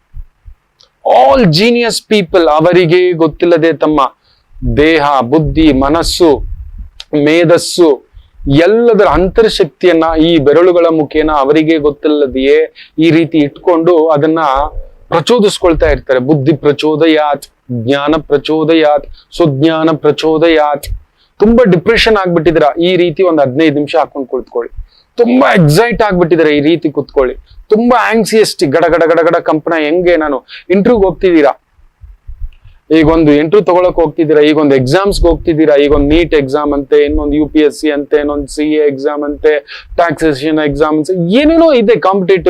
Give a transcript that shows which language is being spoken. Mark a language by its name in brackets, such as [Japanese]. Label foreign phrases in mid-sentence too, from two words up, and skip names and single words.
[English] All genius people, [Kannada] ಅವರಿಗೆ ಗೊತ್ತಿಲ್ಲದೆ ತಮ್ಮ ದೇಹ, ಬುದ್ಧಿ, ಮನಸ್ಸು, ಮೇಧಸ್ಸು ಎಲ್ಲದರ ಅಂತರ್ಶಕ್ತಿಯನ್ನ ಈ ಬೆರಳುಗಳ ಮುಖೇನ ಅವರಿಗೆ ಗೊತ್ತಿಲ್ಲದೆಯೇ ಈ ರೀತಿ ಇಟ್ಕೊಂಡು ಅದನ್ನ ಪ್ರಚೋದಿಸ್ಕೊಳ್ತಾ ಇರ್ತಾರೆ. [Sanskrit] ಬುದ್ಧಿ ಪ್ರಚೋದಯಾತ್, ಜ್ಞಾನ ಪ್ರಚೋದಯಾತ್, ಸುಜ್ಞಾನ ಪ್ರಚೋದಯಾತ್. [Kannada] ತುಂಬಾ ಡಿಪ್ರೆಷನ್ ಆಗ್ಬಿಟ್ಟಿದ್ರ, ಈ ರೀತಿ ಒಂದು 15 ನಿಮಿಷ ಹಾಕೊಂಡು ಕುಳಿತುಕೊಳ್ಳಿ. ತುಂಬಾ ಎಕ್ಸೈಟ್ ಆಗ್ಬಿಟ್ಟಿದ್ರೆ ಈ ರೀತಿ ಕುತ್ಕೊಳ್ಳಿ. ತುಂಬಾ ಆಂಕ್ಸಿಯಸ್ಟಿ, ಗಡ ಗಡ ಗಡ ಗಡ ಕಂಪನ. ಹೆಂಗೆ ನಾನು ಇಂಟರ್ವ್ಯೂಗೆ ಹೋಗ್ತಿದ್ದೀರಾ, ಈಗೊಂದು ಇಂಟರ್ವ್ಯೂ ತಗೊಳಕ್ ಹೋಗ್ತಿದ್ದೀರಾ, ಈಗೊಂದು ಎಕ್ಸಾಮ್ಸ್ಗೆ ಹೋಗ್ತಿದ್ದೀರಾ, ಈಗೊಂದು ನೀಟ್ ಎಕ್ಸಾಮ್ ಅಂತೆ, ಇನ್ನೊಂದು UPSC ಅಂತೆ, ಇನ್ನೊಂದು CA ಎಕ್ಸಾಮ್ ಅಂತೆ, [English] taxation exam [Kannada] ಅಂತೆ, ಏನೇನೋ ಇದೆ ಕಾಂಪಿಟೇಟಿವ್.